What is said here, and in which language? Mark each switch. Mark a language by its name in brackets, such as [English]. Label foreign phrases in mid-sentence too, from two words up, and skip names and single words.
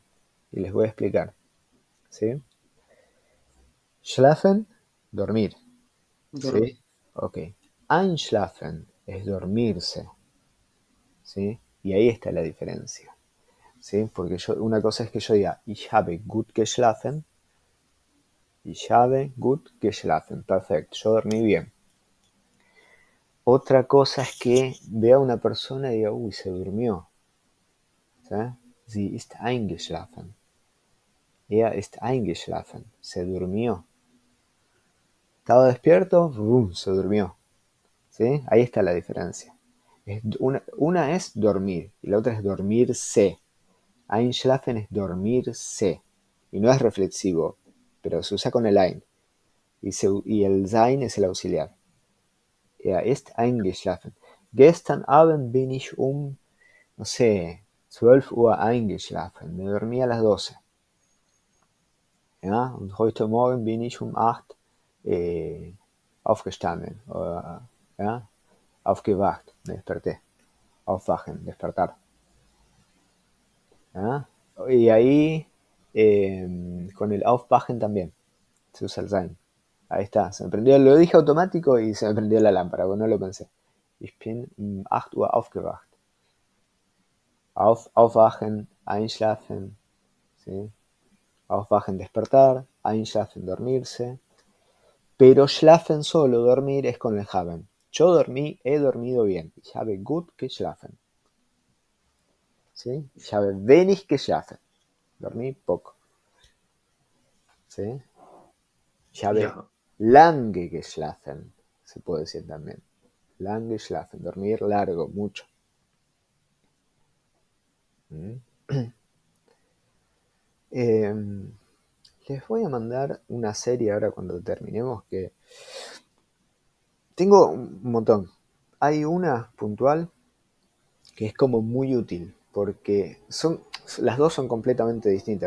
[Spanish] Y les voy a explicar. ¿Sí? Schlafen, dormir. Dormir. ¿Sí? Ok. Einschlafen es dormirse. ¿Sí? Y ahí está la diferencia. ¿Sí? Porque una cosa es que yo diga, [German] ich habe gut geschlafen. Ich habe gut geschlafen. [Spanish] Perfecto, yo dormí bien. Otra cosa es que vea a una persona y diga, uy, se durmió. ¿Sí? [German] Sie ist eingeschlafen. Er ist eingeschlafen. [Spanish] Se durmió. Estaba despierto, se durmió. ¿Sí? Ahí está la diferencia. Una es dormir y la otra es dormirse. Einschlafen es dormirse. Y no es reflexivo, pero se usa con el ein. Y el sein es el auxiliar. [German] Er ist eingeschlafen. Gestern Abend bin ich [Spanish] no sé, [German] 12 Uhr eingeschlafen. [Spanish] Me dormí a las 12. [German] Ja, und heute Morgen bin ich 8 aufgestanden. Ja, aufgewacht. [Spanish] Me desperté. Aufwachen, despertar. ¿Ah? Y ahí, con el Aufwachen también, se usa el Sein. Ahí está, se me prendió, lo dije automático y se me prendió la lámpara, porque no lo pensé. [German] Ich bin 8 Uhr aufgewacht. Aufwachen, einschlafen, [Spanish] ¿sí? Aufwachen, despertar, einschlafen, dormirse. Pero schlafen solo, dormir, es con el haben. Yo he dormido bien. [German] Ich habe gut geschlafen. [Spanish] ¿Sí? [German] Ich habe wenig geschlafen. [Spanish] Dormí poco. ¿Sí? [German] Ich habe Ja. lange geschlafen. [Spanish] Se puede decir también. [German] Lange geschlafen. [Spanish] Dormir largo, mucho. Les voy a mandar una serie ahora cuando terminemos que tengo un montón. Hay una puntual que es como muy útil porque las dos son completamente distintas.